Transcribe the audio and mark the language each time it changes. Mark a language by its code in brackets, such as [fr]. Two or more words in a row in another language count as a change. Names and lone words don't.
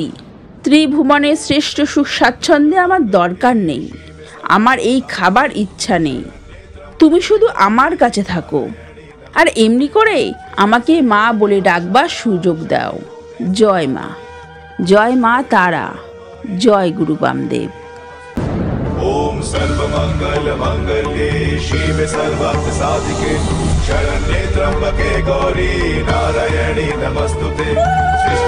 [bn] ত্রিভুবনের শ্রেষ্ঠ সুখ স্বাচ্ছন্দ্যে আমার দরকার নেই। আমার এই খাবার ইচ্ছা নেই। তুমি শুধু আমার কাছে থাকো, আর এমনি করে আমাকে মা বলে ডাকবার সুযোগ দাও। জয় মা, জয় মা তারা, জয় গুরু বামদেব। [sa] ओम सर्वमंगल मंगल्ये शिवे सर्वार्थ साधिके शरण्ये त्र्यंबके गौरी नारायणी नमस्तुते।